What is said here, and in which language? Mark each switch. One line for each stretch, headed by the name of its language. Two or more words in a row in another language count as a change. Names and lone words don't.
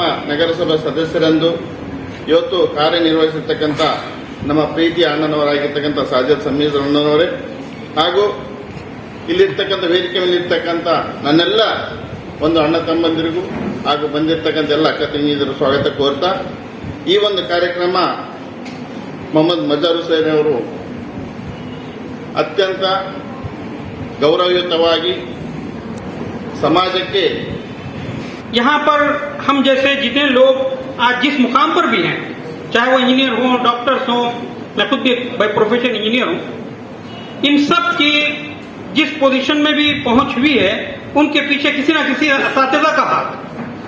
Kannada: ನಗರಸಭಾ ಸದಸ್ಯರೆಂದು ಇವತ್ತು ಕಾರ್ಯನಿರ್ವಹಿಸಿರ್ತಕ್ಕಂಥ ನಮ್ಮ ಪ್ರೀತಿಯ ಅಣ್ಣನವರಾಗಿರ್ತಕ್ಕಂಥ ಸಾಜಿದ್ ಸಮೀರ್ ಅಣ್ಣನವರೇ ಹಾಗೂ ಇಲ್ಲಿರ್ತಕ್ಕಂಥ ವೇದಿಕೆ ಮೇಲೆ ಇರ್ತಕ್ಕಂಥ ನನ್ನೆಲ್ಲ ಒಂದು ಅಣ್ಣ ತಮ್ಮಂದಿರಿಗೂ ಹಾಗೂ ಬಂದಿರತಕ್ಕಂಥ ಎಲ್ಲ ಅಕ್ಕ ತಂಗಿಯರು ಸ್ವಾಗತ ಕೋರ್ತಾ, ಈ ಒಂದು ಕಾರ್ಯಕ್ರಮ ಮೊಹಮ್ಮದ್ ಮಜಾರ್ ಹುಸೇನ್ ಅವರು ಅತ್ಯಂತ ಗೌರವಯುತವಾಗಿ समाजಕ್ಕೆ
Hindi: यहाँ पर हम जैसे जितने लोग आज जिस मुकाम पर भी हैं, चाहे वो इंजीनियर हो, डॉक्टर्स हो, मैं खुद भी
English: by profession engineer
Hindi: हूँ, इन सब की जिस पोजीशन में भी पहुंच हुई है उनके पीछे किसी ना किसी असातिज़ा का हाथ।